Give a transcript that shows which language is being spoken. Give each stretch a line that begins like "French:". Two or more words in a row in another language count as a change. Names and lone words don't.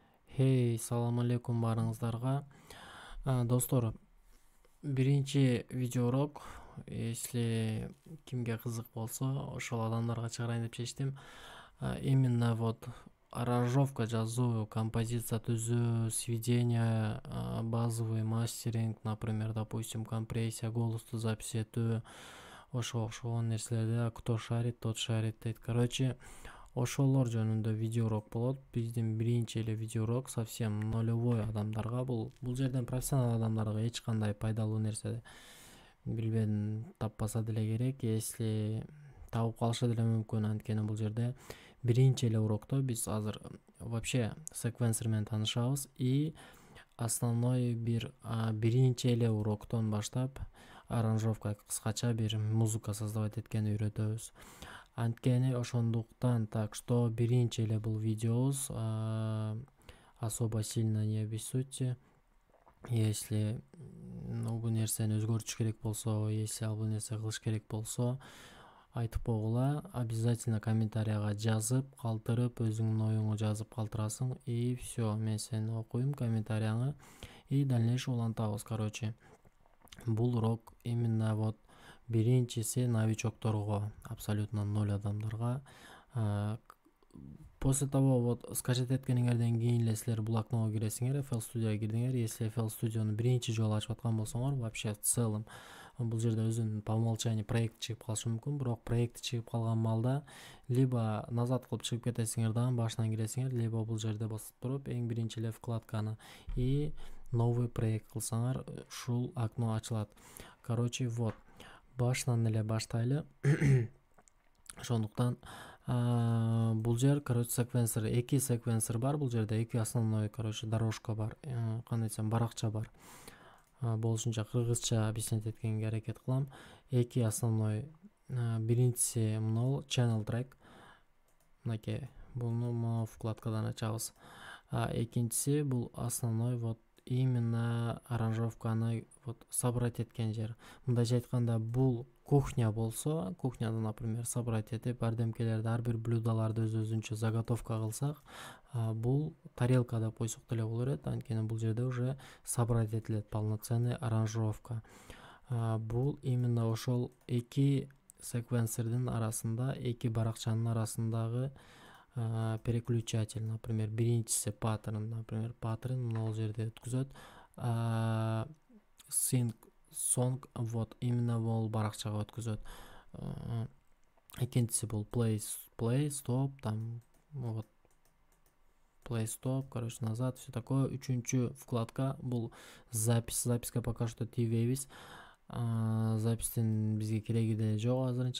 Kyrgyz: Салам алейкум баарыңыздарга. Достор, биринчи видеоурок, если кимге кызык болсо, ошол адамдарга чыгарайын деп чечтим. Именно аранжировка жазуу, композиция түзүү,
Russian: сведение, базовый мастеринг, например, допустим, компрессия,
Kyrgyz: голосту запись этүү, ошого окшогон нерселерди
Russian: кто шарит, тот шарит дейт.
Kyrgyz: Короче, ошолор жөнүндө видеоурок болот. Биздин биринчи эле видеоурок
Russian: совсем нулевой
Kyrgyz: адамдарга. Бул жерден профессионал адамдарга эч кандай пайдалуу нерсе билбедим таппаса деле керек, если табып калышы деле мүмкүн. Анткени бул жерде биринчи эле урокто биз азыр вообще секвенсор менен таанышабыз
Russian: и основной
Kyrgyz: биринчи эле уроктон баштап аранжировка, кыскача бир музыка создавать эткенди үйрөтөбүз. Анткени ошондуктан,
Russian: так что
Kyrgyz: биринчи эле бул видеобуз
Russian: особо сильно не обессудьте.
Kyrgyz: Если бул нерсени өзгөртүш керек болсо, если бул нерсе кылыш керек болсо, айтып койгула. Обязательно комментарийга жазып калтырып, өзүңдүн оюңду жазып калтырасың,
Russian: и все,
Kyrgyz: мен сени окуйм комментарийыңы
Russian: и дальнейший
Kyrgyz: улантабыз. Короче, бул урок именно биринчиси новичокторго, абсолютно ноль адамдарга.
Russian: После того
Kyrgyz: скачать эткениңерден кийин эле силер бул окного киресиңер, FL Studio'га кирдиңер. Если FL Studio'ну биринчи жолу ачып аткан болсоңор,
Russian: вообще в целом
Kyrgyz: бул жерде өзүнүн
Russian: по умолчанию
Kyrgyz: проект чыгып калышы мүмкүн. Бирок проект чыгып калган маалда либо назад кылып чыгып кетесиңер дагы башынан киресиңер, либо бул жерде басып туруп эң биринчи эле вкладканы
Russian: и новый
Kyrgyz: проект кылсаңар, ушул окно ачылат. Короче, башынан эле баштайлы. Ошондуктан бул жер, секвенсор, эки секвенсор бар. Бул жерде эки основной, дорожка бар, кандай десем, баракча бар. Болушунча кыргызча объяснять эткенге аракет кылам. Эки основной, биринчиси мынау
English: channel track,
Kyrgyz: мынакей, буну вкладкадан ачабыз. Экинчиси бул основной, именно аранжировканы собрать эткен жер. Мындайча айтканда, бул кухня болсо, кухняда, например, собрать этип бардемкелерди, ар бир блюдолорду өзүнчө заготовка кылсак, бул тарелка деп койсок деле боло берет. Анткени бул жерде
Russian: уже собрать
Kyrgyz: этилет
Russian: полноценный аранжировка.
Kyrgyz: Бул именно ошол эки секвенсордун арасында, эки баракчанын арасындагы переключатель. Например, биринчиси паттерн, паттерн могул жерде өткүзөт.
English: Sync song,
Kyrgyz: именно бул баракчага өткүзөт. Экинчиси бул
English: play stop,
Kyrgyz: там
English: play stop,
Russian: назад, все такое.
Kyrgyz: Үчүнчү вкладка бул записка
Russian: пока что
Kyrgyz: тийбейбиз. Запистин бизге кереги деле жок азырынча.